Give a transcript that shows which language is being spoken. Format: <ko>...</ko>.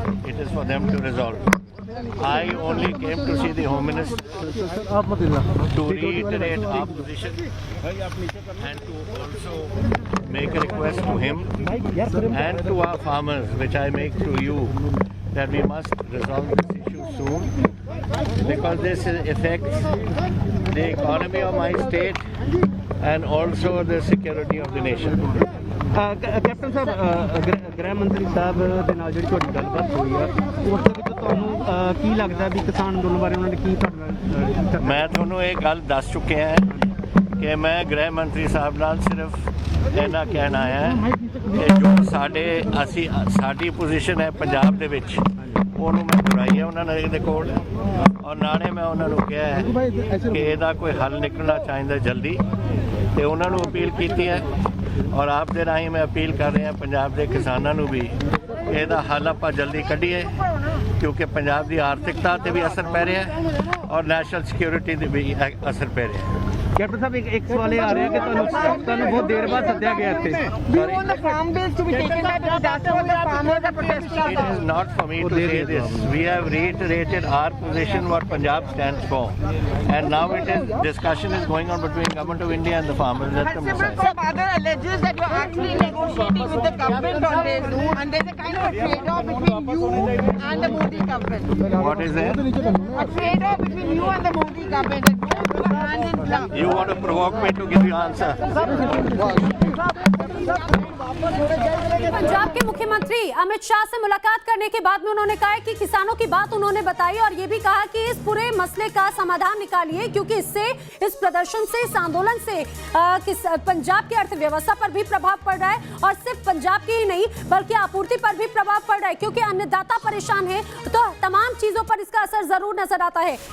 <en>It is for them to resolve. I only came to see the Home Minister to reiterate our position and to also make a request to him and to our farmers, which I make to you, that we must resolve this issue soon, because this affects the economy of my state and also the security of the nation.</en> <pa>Captain ਸਾਹਿਬ ਗ੍ਰਹਿ ਮੰਤਰੀ ਸਾਹਿਬ ਦੇ ਨਾਲ ਜਿਹੜੀ ਤੁਹਾਡੀ ਗੱਲਬਾਤ ਹੋਈ ਆ ਉਸ ਦੇ ਵਿੱਚ ਤੁਹਾਨੂੰ ਕੀ ਲੱਗਦਾ ਵੀ ਕਿਸਾਨ ਅੰਦੋਲਨ ਬਾਰੇ ਉਹਨਾਂ ਨੇ ਕੀ ਕਰਨਾ? ਮੈਂ ਤੁਹਾਨੂੰ ਇਹ ਗੱਲ ਦੱਸ ਚੁੱਕਿਆ ਹਾਂ ਕਿ ਮੈਂ ਗ੍ਰਹਿ ਮੰਤਰੀ ਸਾਹਿਬ ਨਾਲ ਸਿਰਫ ਇਹਨਾਂ ਕਹਿਣ ਆਇਆ ਕਿ ਜੋ ਸਾਡੀ ਪੋਜੀਸ਼ਨ ਹੈ ਪੰਜਾਬ ਦੇ ਵਿੱਚ ਉਹਨੂੰ ਮੈਂ ਦੁਹਰਾਈ ਹੈ ਉਹਨਾਂ ਨੇ ਕੋਲ, ਔਰ ਨਾਲੇ ਮੈਂ ਉਹਨਾਂ ਨੂੰ ਕਿਹਾ ਹੈ ਕਿ ਇਹਦਾ ਕੋਈ ਹੱਲ ਨਿਕਲਣਾ ਚਾਹੀਦਾ ਜਲਦੀ, ਤੇ ਉਹਨਾਂ ਨੂੰ ਅਪੀਲ ਕੀਤੀ ਹੈ। ਔਰ ਆਪ ਦੇ ਰਾਹੀਂ ਮੈਂ ਅਪੀਲ ਕਰ ਰਿਹਾ ਪੰਜਾਬ ਦੇ ਕਿਸਾਨਾਂ ਨੂੰ ਵੀ ਇਹਦਾ ਹੱਲ ਆਪਾਂ ਜਲਦੀ ਕੱਢੀਏ, ਕਿਉਂਕਿ ਪੰਜਾਬ ਦੀ ਆਰਥਿਕਤਾ ਤੇ ਵੀ ਅਸਰ ਪੈ ਰਿਹਾ ਹੈ ਔਰ ਨੈਸ਼ਨਲ ਸਿਕਿਉਰਿਟੀ ਤੇ ਵੀ ਅਸਰ ਪੈ ਰਿਹਾ ਹੈ। ਕੈਪਟਨ ਸਾਹਿਬ ਇੱਕ ਸਵਾਲ ਇਹ ਆ ਰਿਹਾ ਕਿ ਤੁਹਾਨੂੰ ਬਹੁਤ ਦੇਰ ਬਾਅਦ ਸੱਦਿਆ ਗਿਆ ਇੱਥੇ।</pa> <en>It is not for me to say this. We have reiterated our position, what Punjab stands for, and now discussion is going on between Government of India and the farmers. Let them decide. Some other alleges that you're actually negotiating with the government on this, and there's a kind of a trade-off between you and the Modi government. What is there? A trade-off between you and the Modi government that goes hand in glove. You want to provoke me to give you answer?</en> <hi>Punjab के मुख्यमंत्री अमित शाह से मुलाकात करने के बाद में उन्होंने कहा कि किसानों की बात उन्होंने बताई और ये भी कहा कि इस पूरे मसले का समाधान निकालिए, क्योंकि इससे, इस प्रदर्शन से, इस आंदोलन से पंजाब की अर्थव्यवस्था पर भी प्रभाव पड़ रहा है और सिर्फ पंजाब की ही नहीं बल्कि आपूर्ति पर भी प्रभाव पड़ रहा है, क्योंकि अन्नदाता परेशान है तो तमाम चीजों पर इसका असर जरूर नजर आता है।</hi>